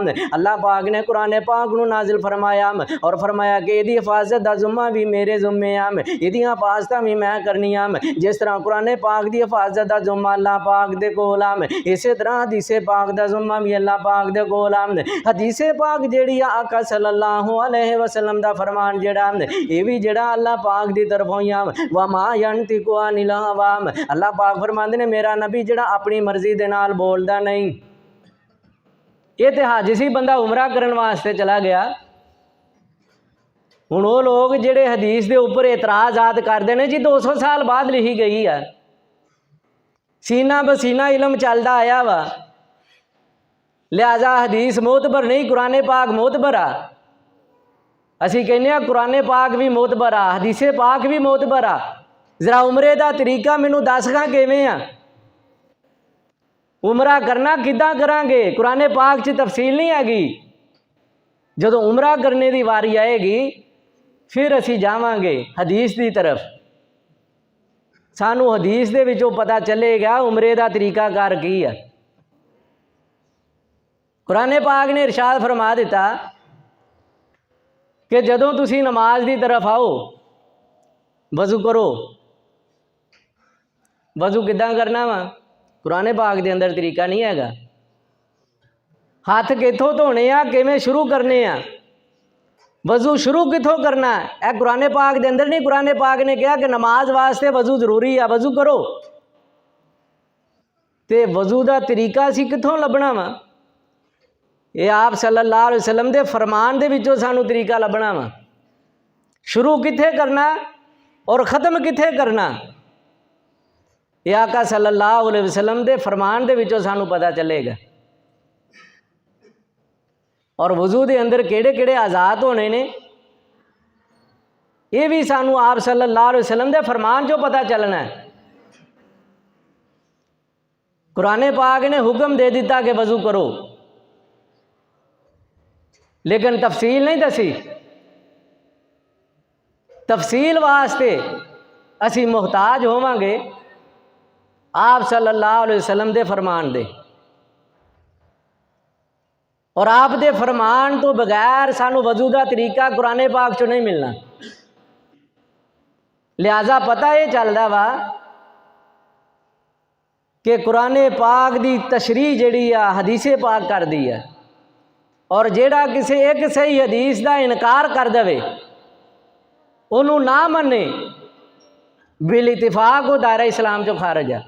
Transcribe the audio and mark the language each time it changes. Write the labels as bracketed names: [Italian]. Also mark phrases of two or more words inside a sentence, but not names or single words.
[Punjabi] اللہ پاک نے قرآن پاک نوں نازل فرمایا اور فرمایا کہ ایہدی حفاظت دا ذمہ بھی میرے ذمے اے، ایہدیاں حفاظتاں بھی میں کرنی اے. جس طرح قرآن پاک دی حفاظت دا ذمہ اللہ پاک دے کول اے، اسے طرح حدیثے پاک دا ذمہ بھی اللہ پاک دے کول اے. حدیثے پاک جیہڑی اے آقا [Arabic] صلى الله عليه وسلم [Punjabi] دا فرمان جیہڑا ایہ بھی جیہڑا اللہ پاک دی طرفوں ہی اے. [Arabic] وما ينطق عن الهوى, [Punjabi] اللہ پاک فرماندے نے میرا نبی جیہڑا اپنی مرضی دے نال بولدا نہیں. ایہ تے حج سی بندہ عمرہ کرن واسطے چلا گیا. ہُن وہ لوک جیہڑے حدیث دے اوپر اعتراضات کرتے ہیں جی 200 سال بعد لکھی گئی ہے، سینہ بسینہ علم چلتا آیا وا، لہٰذا حدیث معتبر نہیں، قرآن پاک معتبر اے. اسی کہنے قرآن پاک بھی معتبر اے، حدیثے پاک بھی معتبر اے. ذرا عمرے کا طریقہ مینوں دس گا کِویں اے، عمرہ کرنا کِداں کراں گے? قرآن پاک چ تفصیل نہیں ہیگی. جدوں عمرہ کرنے کی واری آئے گی فیر اسی جاواں گے حدیث کی طرف، سانوں حدیث دے وچوں پتہ چلے گا عمرے کا طریقہ کار کی ہے. قرآن پاک نے ارشاد فرما دتا کہ جدوں تسی نماز کی طرف آؤ وضو کرو. وضو کِداں کرنا وا? قرآن پاک کے اندر طریقہ نہیں ہیگا۔ ہاتھ کتھوں دھونے اے، کِویں شروع کرنے اے، وضو شروع کتھوں کرنا ہے، یہ قرآن پاک کے اندر نہیں. قرآن پاک نے کہا کہ نماز واسطے وضو ضروری ہے، وضو کرو. تے وضو کا طریقہ اسی کتھوں لبھنا وا? ایہ آپ [Arabic] صلى الله عليه وسلم [Punjabi] دے فرمان دے وچوں سانوں طریقہ لبھنا وا. شروع کتھے کرنا اور ختم کتھے کرنا، ایہ آقا [Arabic] صلى الله عليه وسلم [Punjabi] دے فرمان دے وچوں سانوں پتہ چلے گا. اور وضو کے اندر کیہڑے کیہڑے آزاد ہونے نے، ایہ بھی سانوں آپ [Arabic] صلى الله عليه وسلم [Punjabi] دے فرمان جو پتہ چلنا ہے. قرآن پاک نے حکم دے دتا کہ وضو کرو، لیکن تفصیل نہیں دسی. تفصیل واسطے اسی محتاج ہواں گے آپ [Arabic] صلى الله عليه وسلم [Punjabi] دے فرمان دے، اور آپ دے فرمان تو بغیر سانوں وضو کا طریقہ قرآن پاک چوں نہیں ملنا. لہٰذا پتہ ایہ چلتا وا کہ قرآن پاک کی تشریح جیہڑی اے حدیثے پاک کر دی ہے، اور جیہڑا کسی ایک صحیح حدیث کا انکار کر دے انہوں نے نہ منے بالاتفاق وہ دائرہ اسلام چوں خارج ہے.